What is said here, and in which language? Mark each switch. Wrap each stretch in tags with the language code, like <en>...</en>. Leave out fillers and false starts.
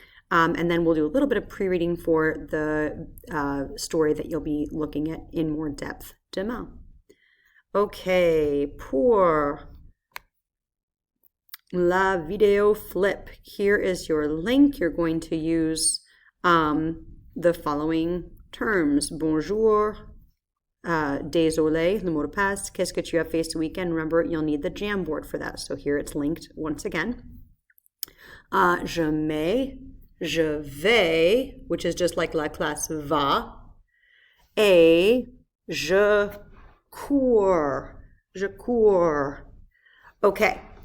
<en>And then we'll do a little bit of pre-reading for the story that you'll be looking at in more depth demain.</en> <fr>Okay, pour la vidéo flip.</fr> <en>Here is your link. You're going to use the following terms.</en> <fr>Bonjour, désolé, le mot de passe, qu'est-ce que tu as fait ce weekend?</fr> <en>Remember, you'll need the Jamboard for that. So here it's linked once again.</en> <fr>Je mets, je vais,</fr> <en>which is just like</en> <fr>la classe va, et je cours, je cours. Okay.</fr>